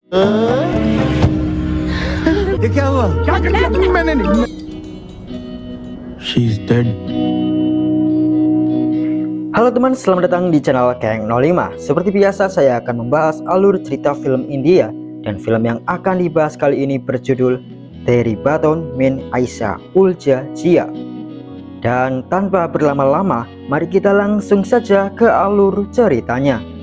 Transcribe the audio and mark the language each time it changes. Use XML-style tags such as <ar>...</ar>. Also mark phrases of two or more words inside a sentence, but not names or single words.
<hi>ये क्या हुआ? क्या कर दिया तुमने? मैंने नहीं।</hi> <en>She's dead.</en> <id>Halo teman, selamat datang di channel Keng 05. Seperti biasa, saya akan membahas alur cerita film India. Dan film yang akan dibahas kali ini berjudul Teri Baton Mein Aisa Ulja Jia. Dan tanpa berlama-lama, mari kita langsung saja ke alur ceritanya.</id>